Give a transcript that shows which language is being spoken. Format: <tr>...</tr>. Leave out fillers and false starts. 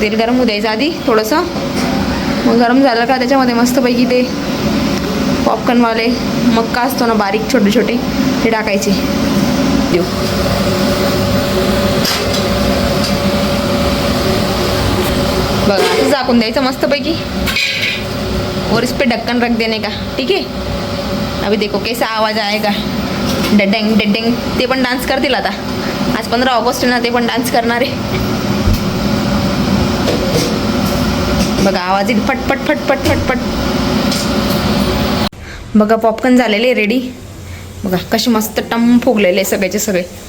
<mr>तेल गरम होऊ द्यायचं आधी थोडंसं. मग गरम झालं का त्याच्यामध्ये मस्तपैकी ते पॉपकॉर्नवाले मक्का असतो ना बारीक छोटे छोटे, ते टाकायचे. देऊ बघा, आता झाकून द्यायचं मस्तपैकी.</mr> <hi>और इस पे ढक्कन रख देने का. ठीक है, अभी देखो कैसा आवाज आएगा.</hi> <mr>डडेंग डडेंग. ते पण डान्स करतील आता. आज 15 ऑगस्ट ना, ते पण डान्स करणार आहे. बघा आवाज येईल फट फट फट फट फट फट. बघा पॉपकॉर्न झालेले रेडी. बघा कसे मस्त टम फुगलेले सगळेचे सगळे.</mr>